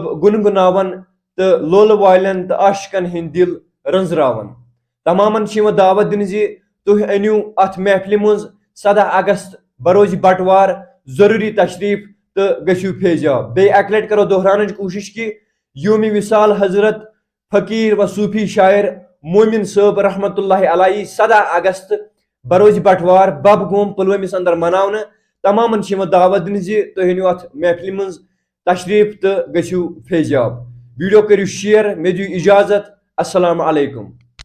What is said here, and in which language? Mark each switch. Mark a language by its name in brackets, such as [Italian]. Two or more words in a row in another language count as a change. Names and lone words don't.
[Kashmiri] گُنگناون تہٕ لولہٕ والٮ۪ن تہٕ عاشقن ہٕنٛدۍ دل رٔنٛزراون تمامن چھِ یِوان دعوت دِنہٕ زِ تُہۍ أنِو اتھ محفلہِ منٛز 17 اگست بروز بٹوار ضروٗری تشریف تہٕ گٔژھِو فیضیاب بیٚیہِ اکہِ لٹہِ کرو دۄہراونٕچ کوٗشش کہِ یومِ وصال حضرت فقیر و صوفی شاعر مومن صٲب [Arabic] رحمۃ اللہ علیہ [Kashmiri] 17 اگست بروز بٹوار ببگوم پلوٲمِس اندر مناونہٕ تمامن چھِ یِوان دعوت دِنہٕ زِ تُہۍ أنِو اتھ محفلہِ منٛز تشریف تہٕ گٔژھِو فیضیاب ویڈیو کٔرِو شیئر مےٚ دِیِو اجازت [Arabic] السلام علیکم